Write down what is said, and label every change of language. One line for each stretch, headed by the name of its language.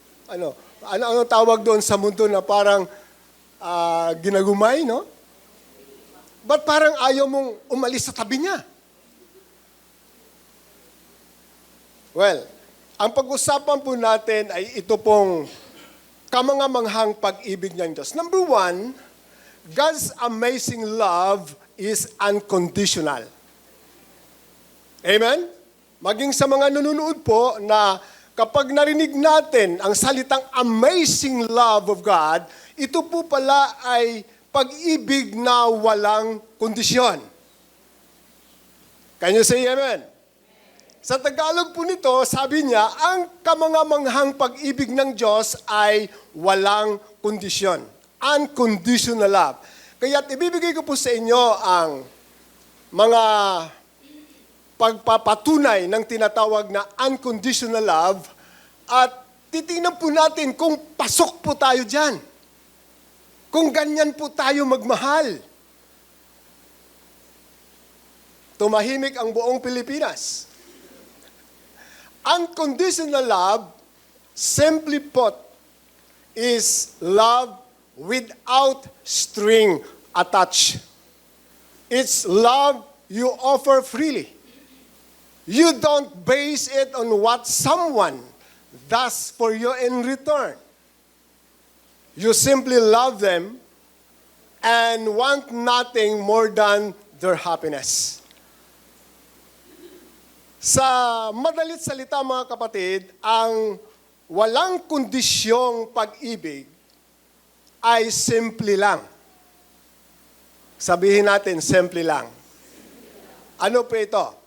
Filipino: Ano tawag doon sa mundo na parang ginagumay, no? Ba't parang ayaw mong umalis sa tabi niya? Well, ang pag-usapan po natin ay ito pong kamangamanghang pag-ibig ng Diyos.
English: Number one, God's amazing love is unconditional. Amen?
Filipino: Maging sa mga nanonood po na kapag narinig natin ang salitang amazing love of God, ito po pala ay pag-ibig na walang kondisyon.
English: Can you say amen?
Filipino: Sa Tagalog po nito, sabi niya, ang kamangamanghang pag-ibig ng Diyos ay walang kondisyon. Unconditional love. Kaya't ibibigay ko po sa inyo ang mga pagpapatunay ng tinatawag na unconditional love at titingnan po natin kung pasok po tayo dyan. Kung ganyan po tayo magmahal. Tumahimik ang buong Pilipinas.
English: Unconditional love, simply put, is love without string attached. It's love you offer freely. You don't base it on what someone does for you in return. You simply love them and want nothing more than their happiness.
Filipino: Sa madalit salita mga kapatid, ang walang kondisyong pag-ibig ay simple lang. Sabihin natin, simple lang. Ano po ito?